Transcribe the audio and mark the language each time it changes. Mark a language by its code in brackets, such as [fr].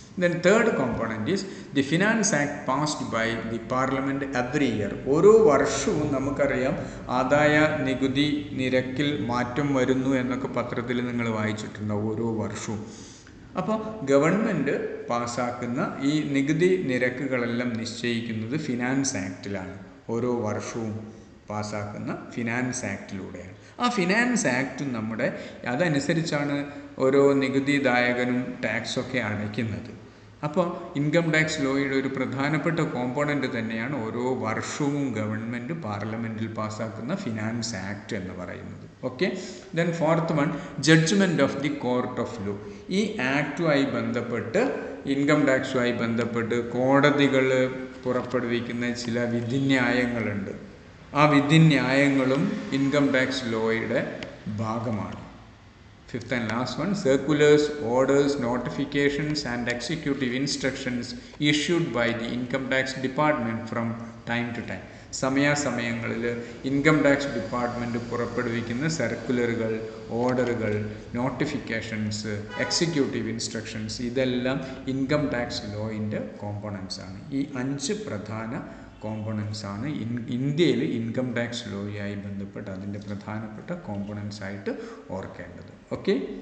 [en] Then third component is the Finance Act passed by the Parliament every year. [ml] ഓരോ വർഷവും നമുക്കറിയാം ആദായ നികുതി നിരക്കിൽ മാറ്റം വരുന്നു എന്നൊക്കെ പത്രത്തിൽ നിങ്ങൾ വായിച്ചിട്ടുണ്ടാവും ഓരോ വർഷവും. അപ്പോൾ ഗവൺമെൻറ് പാസ്സാക്കുന്ന ഈ നികുതി നിരക്കുകളെല്ലാം നിശ്ചയിക്കുന്നത് ഫിനാൻസ് ആക്റ്റിലാണ്. ഓരോ വർഷവും പാസ്സാക്കുന്ന ഫിനാൻസ് ആക്റ്റിലൂടെയാണ്. ആ ഫിനാൻസ് ആക്ട് നമ്മുടെ അതനുസരിച്ചാണ് ഓരോ നികുതിദായകനും ടാക്സൊക്കെ അടയ്ക്കുന്നത്. അപ്പോൾ ഇൻകം ടാക്സ് ലോയുടെ ഒരു പ്രധാനപ്പെട്ട കോമ്പോണൻറ്റ് തന്നെയാണ് ഓരോ വർഷവും ഗവൺമെൻറ് പാർലമെൻറ്റിൽ പാസ്സാക്കുന്ന ഫിനാൻസ് ആക്ട് എന്ന് പറയുന്നത്. Okay. [en] Then fourth one, judgment of the court of law. [ml] ഈ ആക്റ്റുമായി ബന്ധപ്പെട്ട് ഇൻകം ടാക്സുമായി ബന്ധപ്പെട്ട് കോടതികൾ പുറപ്പെടുവിക്കുന്ന ചില വിധിന്യായങ്ങളുണ്ട്. ആ വിധിന്യായങ്ങളും ഇൻകം ടാക്സ് ലോയുടെ ഭാഗമാണ്. [en] Fifth and last one, circulars, orders, notifications and executive instructions issued by the Income Tax Department from time to time. [ml] സമയാസമയങ്ങളിൽ income tax department പുറപ്പെടുവിക്കുന്ന സർക്കുലറുകൾ, ഓർഡറുകൾ, നോട്ടിഫിക്കേഷൻസ്, എക്സിക്യൂട്ടീവ് ഇൻസ്ട്രക്ഷൻസ് ഇതെല്ലാം ഇൻകം ടാക്സ് ലോയിൻ്റെ കോമ്പോണൻസ് ആണ്. ഈ 5 പ്രധാന components ആണ് ഇന്ത്യയിൽ ഇൻകം ടാക്സ് ലോയുമായി ബന്ധപ്പെട്ട് അതിൻ്റെ പ്രധാനപ്പെട്ട കോമ്പോണൻസ് ആയിട്ട് ഓർക്കേണ്ടത്. ഓക്കെ.